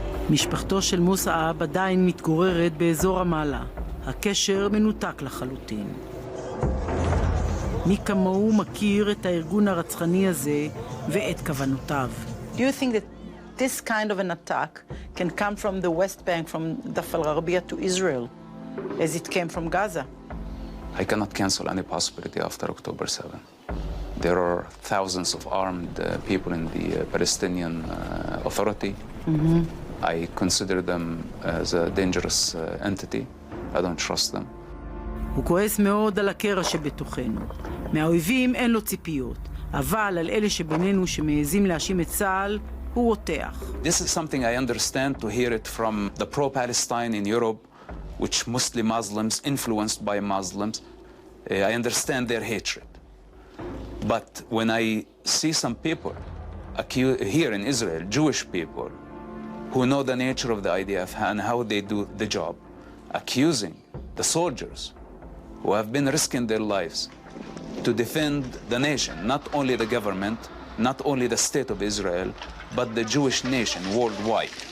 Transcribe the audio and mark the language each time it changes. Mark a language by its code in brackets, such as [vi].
[he] משפחתו של מוסעב עדיין מתגוררת באזור המעלה. הקשר מנותק לחלוטין. מי כמוהו מכיר את הארגון הרצחני הזה ואת כוונותיו. [en] Do you think that this kind of an attack can come from the West Bank, from Dafal Arabia to Israel, as it came from Gaza? I cannot cancel any possibility after October 7. There are thousands of armed people in the Palestinian Authority. I consider them as a dangerous entity. I don't trust them. [he] הוא כועס מאוד על הקרע שבתוכנו. מהאויבים אין לו ציפיות, אבל על אלה שבינינו שמעזים להאשים את צה"ל, הוא רותח. [en] This is something I understand to hear it from the pro-Palestine in Europe, which mostly Muslims, influenced by Muslims. I understand their hatred. But when I see some people here in Israel, Jewish people, who know the nature of the IDF and how they do the job, accusing the soldiers who have been risking their lives to defend the nation, not only the government, not only the state of Israel, but the Jewish nation worldwide.